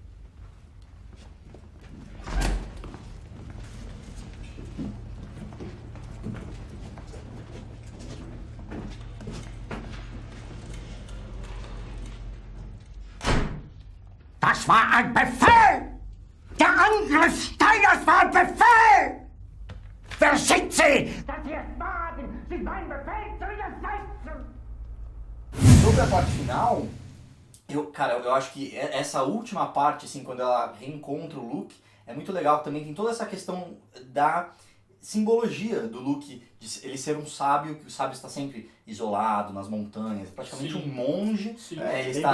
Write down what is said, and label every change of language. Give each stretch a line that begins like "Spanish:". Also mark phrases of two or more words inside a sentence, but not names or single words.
German: Das war ein Befehl! Der Angriff Steiners war ein Befehl! Wer schickt Sie? Dass Sie es wagen, sich meinen Befehl zu widersetzen!
Portuguese: Sobre a parte final, eu acho que essa última parte, assim, quando ela reencontra o Luke, é muito legal também. Tem toda essa questão da simbologia do Luke, de ele ser um sábio, que o sábio está sempre isolado nas montanhas, praticamente um monge, ele está